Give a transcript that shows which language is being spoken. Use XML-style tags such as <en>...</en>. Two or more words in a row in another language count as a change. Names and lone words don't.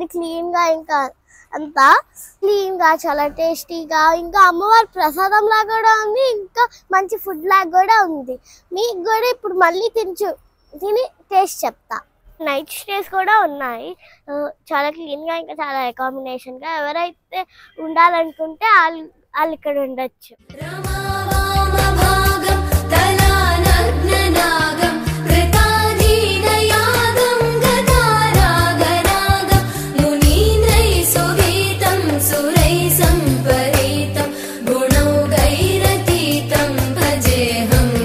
<te>క్లీన్ గా ఇంకా అంతా క్లీన్ గా చాలా టేస్టీగా ఇంకా అమ్మవారి ప్రసాదం లాగా కూడా ఉంది. ఇంకా మంచి ఫుడ్ లాగా కూడా ఉంది. మీకు కూడా ఇప్పుడు మళ్ళీ తిని టేస్ట్ చెప్తా.</te> <en>night stays</en> <te>కూడా ఉన్నాయి. చాలా క్లీన్ గా ఇంకా చాలా అకామిడేషన్ గా ఎవరైతే ఉండాలనుకుంటే వాళ్ళు ఇక్కడ ఉండొచ్చు.</te> <sa>रमावामभागं तलानग्ननागं कृताधीनयागं गतारागरागं मुनीन्द्रैः सुगीतं सुरैः सम्परीतं गुणौघैरतीतं भजेऽहं</sa>